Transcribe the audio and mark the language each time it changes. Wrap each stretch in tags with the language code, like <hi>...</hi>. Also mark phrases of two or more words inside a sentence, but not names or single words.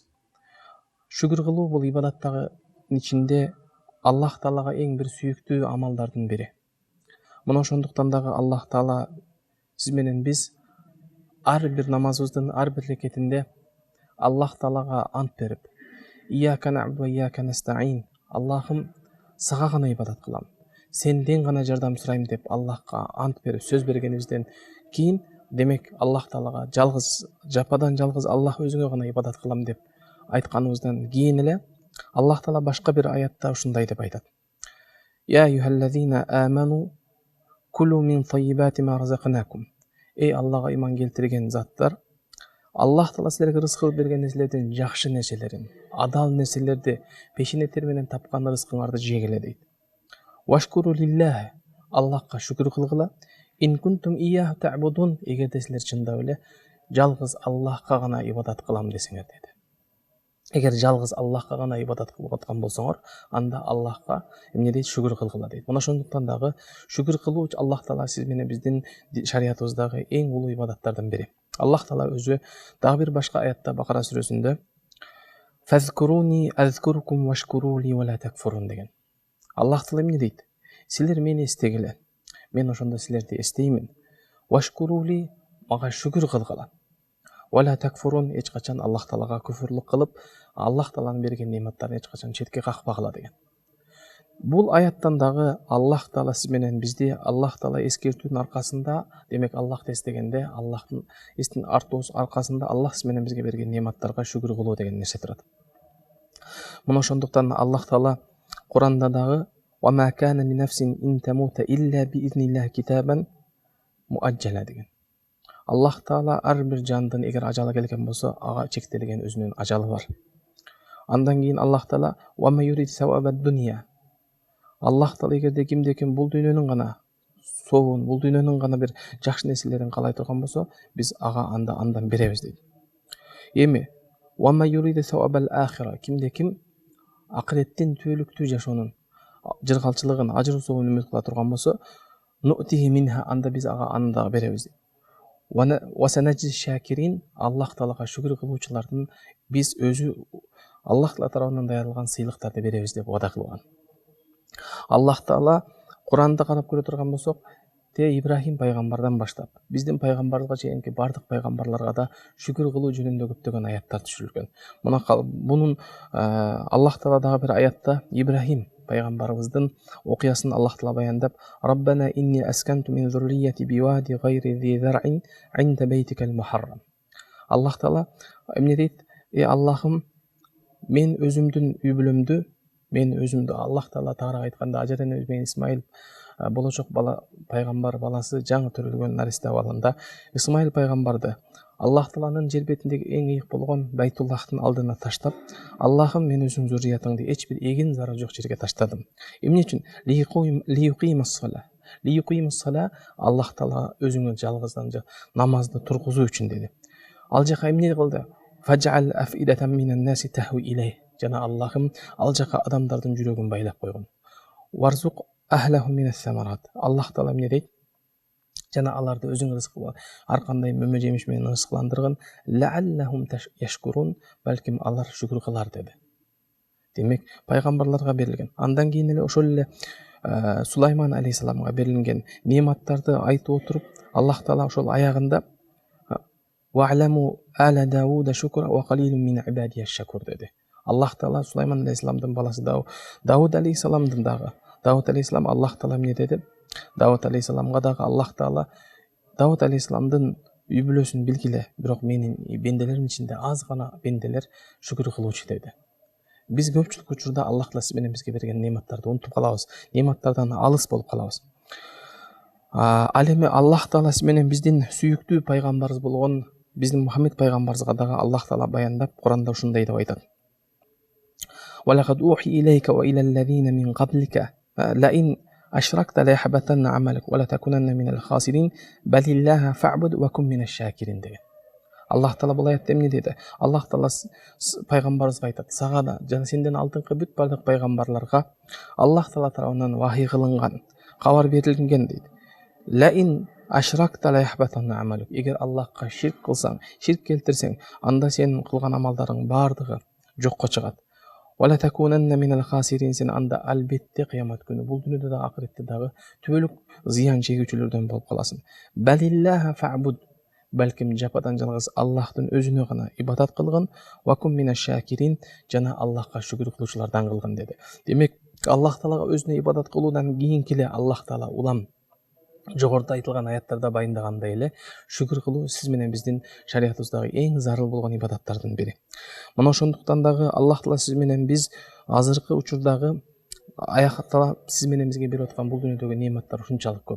<ky>Шүкүр кылуу бул ибадаттагы ичинде Аллах Таалага эң бир сүйүктүү амалдардын бири. Мына ошондуктан дагы Аллах Таала сиз менен биз ар бир намазыбыздын ар бир рекетинде Аллах Таалага ант берип,</ky> <ar>إياك نعبد وإياك نستعين,</ar> <ky>Аллахым, сага гана ибадат кылам, сенден гана жардам сурайм деп Аллахка ант берип сөз бергенибизден кейін, демек Аллах Таалага жалгыз, жападан жалгыз Аллах өзүңө гана ибадат кылам деп айтканыбыздан кейін эле Аллах Таала башка бир аятта ушундай деп айтат:</ky> <ar>يا أيها الذين آمنوا كلوا من طيبات ما رزقناكم.</ar> <ky>Эй Аллага иман келтирген заттар, Аллах Таала силерге рызык кылып берген нерселерден жакшы нерселерин, адал нерселерди, пешенетер менен тапкан рызкыңарды жегиле дейт.</ky> <ar>واشكروا لله,</ar> <ky>Аллахка шүкүр кылгыла.</ky> <ar>إن كنتم إياه تعبدون,</ar> <ky>эгерде силер чындап эле жалгыз Аллахка гана ибадат кылам десеңер деди. Эгер жалгыз Аллахка гана ибадат кылып аткан болсоңор, анда Аллахка эмне дейт? Шүкүр кылгыла дейт. Мына ошондуктан дагы шүкүр кылуу Аллах Таала сиз менен биздин шариятыбыздагы эң улуу ибадаттардын бири. Аллах Таала өзү дагы бир башка аятта, Бакара сүрөсүндө</ky> <ar>فاذكروني أذكركم واشكروا لي ولا تكفرون</ar> <ky>деген. Аллах Таала эмне дейт? Силер мени эстегиле, мен ошондо силерди эстеймин. Вашкурули, мага шүкүр кылгыла.</ky> <ar>ولا تكفرون,</ar> <ky>эч качан Аллах Таалага күфүрлүк кылып, Аллах Тааланын берген нематтарын эч качан четке какпагыла деген. Бул аяттан дагы Аллах Таала сиз менен бизди Аллах Таала эскертүүнүн аркасында, демек Аллахты эстегенде, Аллахтын эстин артуусу аркасында Аллах сиз менен бизге берген нематтарга шүкүр кылуу деген нерсе турат. Мына ошондуктан Аллах Таала Куранда дагы</ky> <ar>وَمَا كَانَ لِنَفْسٍ إِن تَمُوتَ إِلَّا بِإِذْنِ اللَّهِ كِتَابًا مُؤَجَّلًا</ar> <ky>деген. Аллах Таала ар бир жандын эгер ажалы келген болсо, ага чектелген өзүнүн ажалы бар. Андан кийин Аллах Таала</ky> <ar>وَمَا يُرِيدُ ثَوَابَ الدُّنْيَا.</ar> <ky>Аллах Таала эгерде кимде ким бул дүйнөнүн гана соогун, бул дүйнөнүн гана бир жакшы нерселерин каалай турган болсо, биз ага андан беребиз дейт.</ky> <ar>Эми وَمَا يُرِيدُ ثَوَابَ الْآخِرَةِ.</ar> <ky>Кимде ким акыреттин түбөлүктүү жашоонун жыргалчылыгын, ажыр соогун үмүт кыла турган болсо,</ky> <ar>نؤته منها,</ar> <ky>анда биз ага анда беребиз.</ky> <ar>وسنجزي الشاكرين,</ar> <ky>Аллах Таалага шүкүр кылуучулардын биз өзү Аллах Таала тарабынан даярдалган сыйлыктарды беребиз деп вада кылган. Аллах Таала Куранда карап көрө турган болсок, Ибрахим пайгамбардан баштап биздин пайгамбарга чейинки бардык пайгамбарларга да шүкүр кылуу жөнүндө көптөгөн аяттар түшүрүлгөн. Мунун Аллах Таала дагы бир аятта Ибрахим пайгамбарыбыздын окуясын Аллах Таала баяндап:</ky> <ar>ربنا إني أسكنت من ذريتي بواد غير ذي زرع عند بيتك المحرم.</ar> <ky>Аллах Таала эмне дейт? Аллахым, мен өзүмдүн үй бүлөмдү, Аллах Таала тагыраак айтканда Ажар энебиз менен Исмаил болочок бала, пайгамбар баласы, жаңы төрөлгөн наристе абалында Исмаил пайгамбарды Аллах Тааланын жер бетиндеги эң ыйык болгон Байтуллахтын алдына таштап, Аллахым, мен өзүң зурриятыңды эч бир эгин зары жок жерге таштадым. Эмне үчүн?</ky> <ar>ليقيموا الصلاة,</ar> <ky>Аллах Таала өзүңө жалгыздан намазды тургузуу үчүн деди. Ал жака эмне кылды?</ky> <ar>فاجعل أفئدة من الناس تهوي إليهم.</ar> <ky>Жана Аллахым, ал жака адамдардын жүрөгүн байлап койгон.</ky> <ar>وارزق أهله من الثمرات.</ar> <ky>Аллах Таала эмне дейт? Жана аларды өзүң рызык ар кандай мөмө жемиш менен рызыкландырган.</ky> <ar>لعلهم يشكرون,</ar> <ky>балким алар шүкүр кылар деди. Демек, пайгамбарларга берилген. Андан кийин эле ошол эле Сулайман алейхиссаламга берилген нематтарды айтып отуруп, Аллах Таала ошол аягында</ky> <ar>اعملوا آل داود شكرا وقليل من عبادي الشكور</ar> <ky>dedi. Аллах Таала Сулайман алейхисаламдын баласы Дауд алейхисаламдын дагы. Дауд алейхисалам Аллах Таала эмне деди? Дауд алейхисаламга дагы Аллах Таала Дауд алейхисаламдын үй бүлөсүн билгиле, бирок менин бенделерим ичинде аз гана бенделер шүгүр кылуучу деди. Биз көпчүлүк учурда Аллах Таала менен бизге берген нематтарды унутуп калабыз, нематтардан алыс болуп калабыз. Ал эми Аллах Таала менен биздин сүйүктүү пайгамбарыбыз болгон биздин Мухаммед пайгамбарыбызга дагы Аллах Таала баяндап Куранда ушундай деп айтат.</ky> <ar>وَلَقَدْ أُوحِيَ إِلَيْكَ وَإِلَى الَّذِينَ مِنْ قَبْلِكَ لَئِنْ أَشْرَكْتَ لَيَحْبَطَنَّ عَمَلُكَ وَلَتَكُونَنَّ مِنَ الْخَاسِرِينَ بَلِ اللَّهَ فَاعْبُدْ وَكُن مِنَ الشَّاكِرِينَ деген.</ar> <ky>Аллах Таала бул аятта эмне деди? Аллах Таала пайгамбарыбызга айтат, сага да жана сенден алдыңкы бүт бардык пайгамбарларга Аллах Таала тарабынан вахий кылынган, кабар берилген дейт.</ky> <ar>لئن أشركت ليحبطن عملك.</ar> <ky>Эгер Аллахка ширк кылсаң, ширк келтирсең, анда сенин кылган амалдарың бардыгы жокко чыгат.</ky> <ar>ولتكونن من الخاسرين,</ar> <ky>сен анда албетте кыямат күнү, бул дүйнөдө да акыретте дагы түбөлүк зыян чегүүчүлөрдөн болуп каласың.</ky> <ar>بل الله فاعبد,</ar> <ky>балким жападан жалгыз Аллахтын өзүнө гана ибадат кылгын,</ky> <ar>وكن من الشاكرين,</ar> <ky>жана Аллахка шүгүр кылуучулардан кылгын деди. Демек, Аллах Таалага өзүнө ибадат кылуудан кийинки эле Аллах Таала улам жогоруда айтылган аяттарда байындагандай эле шүгүр кылуу сиз менен биздин шариятыбыздагы эң зарыл болгон ибадаттардын бири. Мына ошондуктан дагы Аллах Таала сиз менен біз азыркы учурдагы аякта сиз менен бизге берип аткан бул дүйнөдөгү нематтар ушунчалык көп.</ky>